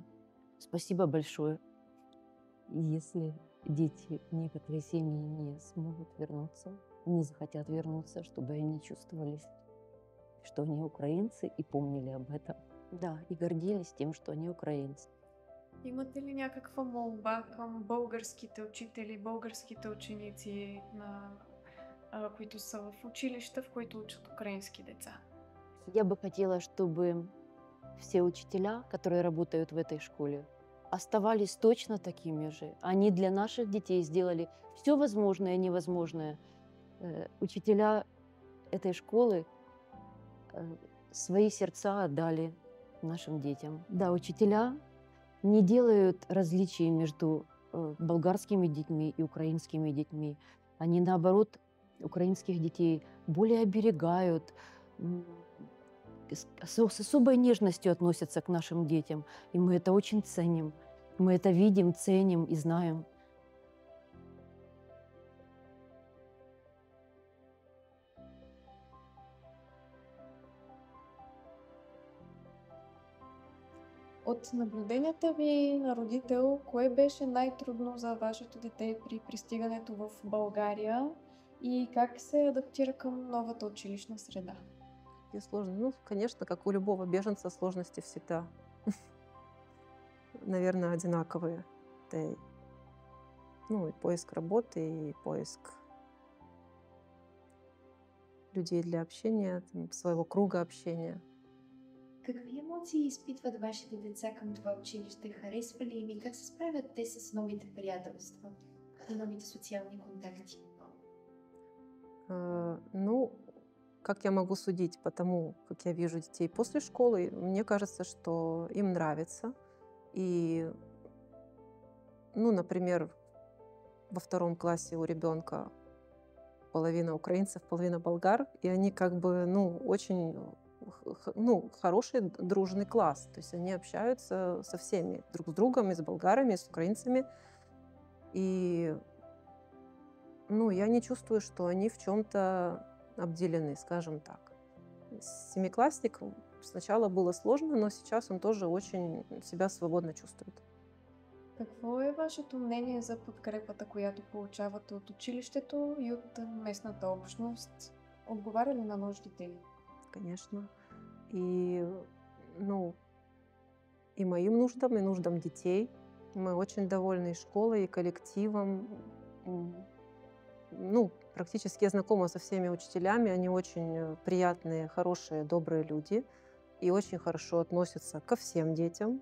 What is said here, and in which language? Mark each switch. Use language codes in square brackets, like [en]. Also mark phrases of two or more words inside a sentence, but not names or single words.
[ru] Спасибо большое. Если дети, некоторые семьи не смогут вернуться, не захотят вернуться, чтобы они чувствовали, что они украинцы и помнили об этом. Да, и гордились тем, что они украинцы. [bg] Имате ли някаква молба към българските учители, българските ученици, които са в училища, в които учат украински деца? [ru] Я бы хотела, чтобы все учителя, которые работают в этой школе, оставались точно такими же. Они для наших детей сделали все возможное и невозможное. Учителя этой школы свои сердца отдали нашим детям. Да, учителя не делают различий между болгарскими детьми и украинскими детьми. Они, наоборот, украинских детей более оберегают, с особой нежностью относятся к нашим детям. И мы это очень ценим. Мы это видим, ценим и знаем. [bg] От наблюденията ви на родител, кое беше най-трудно за вашето дете при пристигането в България и как се адаптира към новата училищна среда? [ru] И сложно. Ну, конечно, как у любого беженца, сложности всегда, наверное, одинаковые. Это и поиск работы, и поиск людей для общения, своего круга общения. [bg] Какви емоции изпитват вашите деца към това училище? Харесва ли им и как се справят те с новите приятелства и новите социални контакти? [ru] Как я могу судить по тому, как я вижу детей после школы, мне кажется, что им нравится. И, например, во 2 классе у ребенка половина украинцев, половина болгар, и они очень хороший дружный класс. То есть они общаются со всеми, друг с другом, и с болгарами, и с украинцами. И я не чувствую, что они в чем-то обделены, скажем так. Семиклассник сначала было сложно, но сейчас он тоже очень себя свободно чувствует. [bg] Какво е вашето мнение за подкрепата, която получавате от училището и от местната общност? Отговаря ли на нуждите ви? [ru] Конечно. И моим нуждам, и нуждам детей. Мы очень довольны школой, и коллективом. Практически я знакома со всеми учителями. Они очень приятные, хорошие, добрые люди. И очень хорошо относятся ко всем детям.